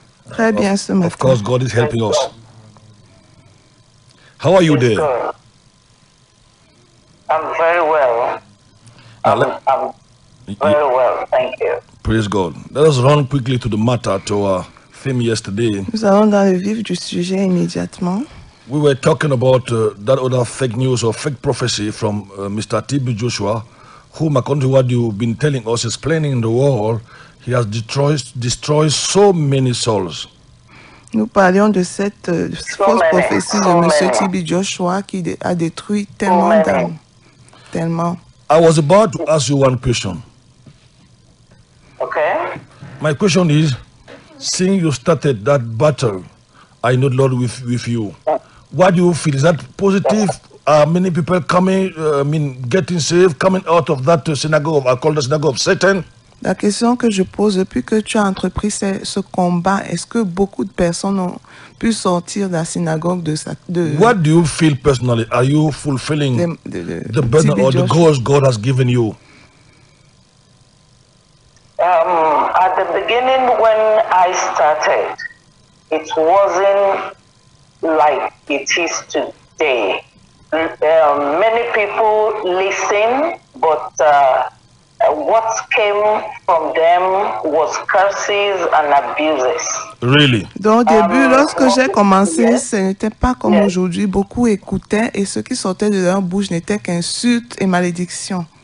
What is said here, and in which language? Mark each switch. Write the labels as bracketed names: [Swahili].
[French] Très bien ce matin. [English] Of course, God is helping us. How are you there? I'm very well. I'm very well, thank you. Praise God. Let us run quickly to the matter, to our theme yesterday. [French] Nous allons dans le vif du sujet immédiatement. [English] We were talking about that other fake news or fake prophecy from Mr. TB Joshua, whom, according to what you've been telling us, explaining in the world, he has destroyed so many souls. [French] Nous parlions de cette fausse prophétie de M. TB Joshua qui a détruit tellement d'âmes. Tellement. [English] I was about to ask you one question. Okay. My question is, seeing you started that battle, I know the Lord with you. What do you feel? Is that positive? Are many people coming, getting saved, coming out of that synagogue, I call the synagogue of Satan? [French] La question que je pose, depuis que tu as entrepris ce combat, est-ce que beaucoup de personnes ont pu sortir de la synagogue de [English] What do you feel personally? Are you fulfilling the burden or the goals God has given you? At the beginning when I started, it wasn't like it is today. Many people listen, but what came from them was curses and abuses. Really? [French] Donc, au début, lorsque j'ai commencé, ce n'était pas comme aujourd'hui. Beaucoup écoutaient et ce qui sortait de leur bouche n'était qu'insultes et malédictions.